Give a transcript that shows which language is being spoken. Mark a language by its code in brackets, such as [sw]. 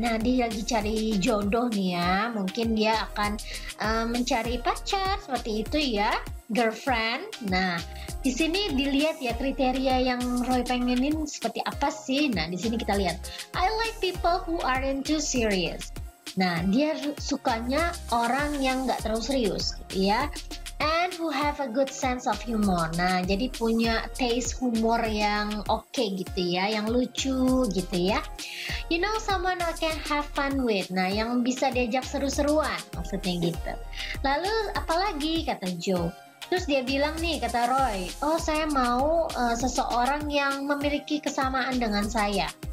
[id] Nah, dia lagi cari jodoh nih ya. Mungkin dia akan mencari pacar seperti itu ya, girlfriend. Nah, di sini dilihat ya kriteria yang Roy pengenin seperti apa sih. Nah, di sini kita lihat. [en] I like people who aren't too serious. [id] Nah, dia sukanya orang yang nggak terlalu serius gitu ya. [en] And who have a good sense of humor. [id] Nah, jadi punya taste humor yang oke gitu ya, yang lucu gitu ya. [en] You know, someone I can have fun with. [id] Nah, yang bisa diajak seru-seruan, maksudnya gitu. Lalu apalagi kata Joe. Terus dia bilang nih, kata Roy, oh saya mau seseorang yang memiliki kesamaan dengan saya.